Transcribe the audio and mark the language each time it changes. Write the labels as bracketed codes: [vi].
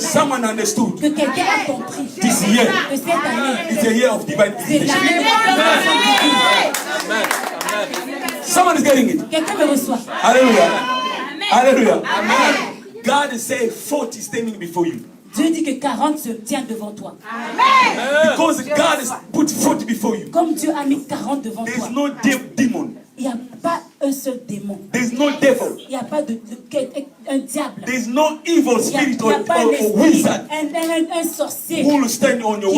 [en] Someone understood. [fr] Que quelqu'un a compris. [en] This year [fr] Que cette année, [en] is a year of divine [fr] c'est [en] visitation. [fr] l'année de Amen. Amen. [en] Someone is getting it. [fr] quelqu'un me reçoit. Hallelujah. Hallelujah. [en] God is saying 40 standing before you. [fr] Dieu dit que 40 se tient devant toi. [en] Because God has put 40 before you. [fr] Comme Dieu a mis 40 devant [en] There [fr] toi, [en] is no demon. [fr] il n'y a pas un seul démon. [en] There is no devil. [fr] Il n'y a pas un diable. [en] There is no evil [fr] Il n'y a, [en] spirit [fr] il y a [en] or [fr] pas un esprit, [en] wizard [fr] un sorcier [en] who will stand on your [fr] qui